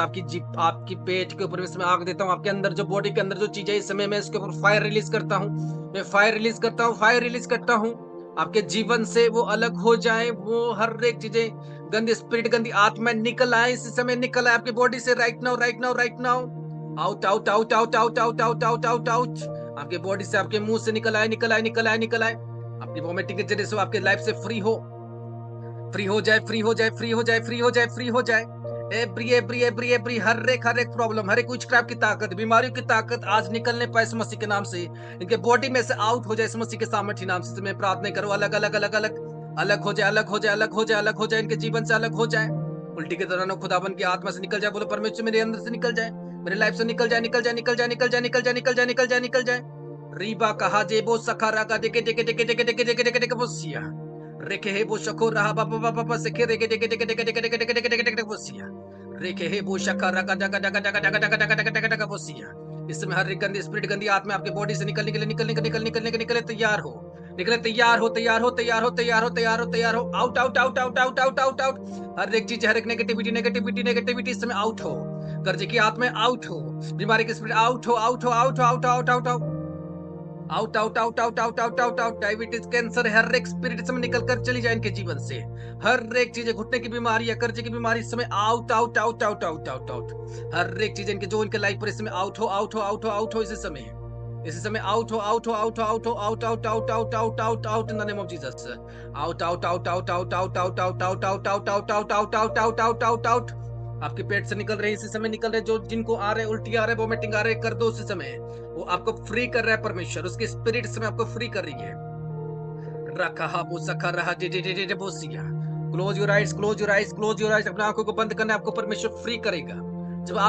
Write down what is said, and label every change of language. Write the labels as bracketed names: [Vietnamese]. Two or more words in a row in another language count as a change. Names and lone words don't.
[Hindi] आपकी जीप, आपकी पेट के ऊपर इसमें आग देता हूँ। आपके अंदर जो बॉडी के अंदर जो चीजें इस समय मैं इसके ऊपर [English] fire release [Hindi] करता हूँ, मैं [English] fire release [Hindi] करता हूँ, [English] fire release [Hindi] करता हूँ। आपके जीवन से वो अलग हो जाए, वो हर एक चीजें गंदी स्पिरिट, गंदी आत्मा निकल आए, इस समय निकल आए आपकी बॉडी से। [English] Right now, right now, right now. Out out out out out out out out out out. [Hindi] आपके बॉडी से, आपके मुंह से निकल आए, निकल आए, निकल आए, निकल आए। आपकी वोमिटिंग के जरिए से आपके लाइफ से फ्री हो, फ्री हो जाए, फ्री हो जाए, फ्री हो जाए, फ्री हो जाए, फ्री हो जाए। [English] every every every every [Hindi] हर एक प्रॉब्लम, हर एक विचक्राफ्ट की ताकत, बीमारियों की ताकत आज निकलने पाए इस मसीह के नाम से, इनके बॉडी में से आउट हो जाए इस मसीह के सामर्थ्य नाम से। मैं प्रार्थना करूं अलग अलग अलग अलग अलग हो जाए, अलग हो जाए, अलग हो जाए, अलग हो जाए, इनके जीवन से अलग हो जाए। उल्टी के दौरान खुदाबंद की आत्मा से निकल जाए। बोलो परमेश्वर मेरे अंदर से निकल जाए, मेरे लाइफ से निकल जाए, निकल जाए, निकल जाए, निकल जाए, निकल जाए, निकल जाए, निकल जाए, निकल जाए। रीबा कहा जे बो सखा रागा देके देके देके देके देके देके देके देके बोसिया रेखे हे बो शको रहा बाबा बाबा बाबा सेखे रेके देके देके देके देके देके देके देके देके देके बोसिया रेखे हे बो शका रागा डगा डगा डगा डगा डगा डगा डगा डगा डगा बोसिया। इस समय हर एक गंदी स्पिरिट, गंदी आत्मा आपके बॉडी से निकलने के लिए, निकलने के निकलने निकलने के निकले तैयार हो, निकले तैयार हो, तैयार हो, तैयार हो, तैयार हो, तैयार हो, तैयार हो। [English] out out out out out out out out. [Hindi] हर एक चीज, हर एक [English] negativity negativity negativity [Hindi] इस समय आउट हो। कर्जे की आत्मा आउट हो, बीमारी की स्पिरिट आउट हो, आउट हो, आउट हो, [English] out out out out out out out out out out out out. [Hindi] डायबिटीज, कैंसर, हर एक स्पिरिट समय निकल कर चली जाए इनके जीवन से। हर एक चीज, घुटने की बीमारी या कर्जे की बीमारी इस समय [English] out out out out out out out. [Hindi] हर एक चीज इनके जो इनके लाइफ पर इस समय आउट हो, आउट हो, आउट हो, आउट हो। इसी समय आउट हो, आउट हो, आउट हो, आउट हो, [English] out out out out out out out in the name of Jesus. out out out out out out out out out out out out out out out out out out out. [Hindi] आपके पेट से निकल रहे, इसी समय निकल रहे, जो जिनको आ रहे, उल्टी आ रहे, वोमिटिंग आ रहे, कर दो उसी समय। वो आपको फ्री कर रहा है परमेश्वर, उसकी स्पिरिट इस समय आपको फ्री कर रही है। रखा वो सखा रहा जे जे जे जे बोसिया। [English] close your eyes, close your eyes, close your eyes. [Hindi] अपने आंखों को बंद करना है, आपको परमेश्वर फ्री करेगा।